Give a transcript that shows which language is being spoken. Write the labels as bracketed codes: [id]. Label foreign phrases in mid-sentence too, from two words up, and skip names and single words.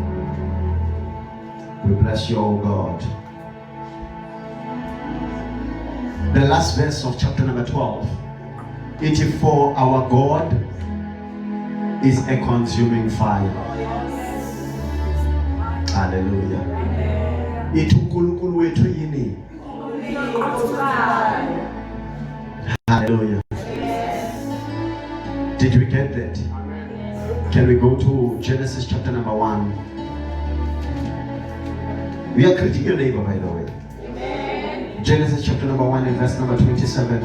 [en] We bless you, O God. The last verse of chapter number 12. It is for our God is a consuming fire. [zu] Hallelujah. It uNkulunkulu wethu yini? [en] Hallelujah. Did we get that? Can we go to Genesis chapter number 1? We are greeting your neighbor, by the way. Genesis chapter number 1 and verse number 27.